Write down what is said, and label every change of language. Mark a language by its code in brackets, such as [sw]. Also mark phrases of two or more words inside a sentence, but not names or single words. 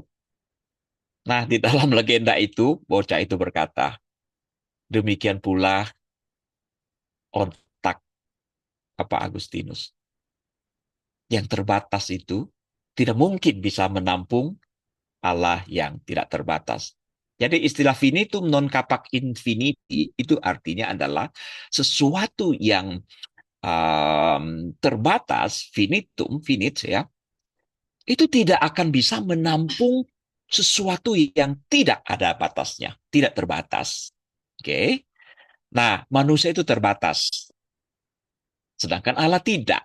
[id] Nah, di dalam legenda itu, bocah itu berkata, demikian pula otak Papa Agustinus. Yang terbatas itu tidak mungkin bisa menampung Allah yang tidak terbatas. Jadi istilah [la] finitum non capac infinity [id] itu artinya adalah sesuatu yang terbatas, finitum, finite ya, itu tidak akan bisa menampung sesuatu yang tidak ada batasnya, tidak terbatas. Oke. Nah, manusia itu terbatas, sedangkan Allah tidak.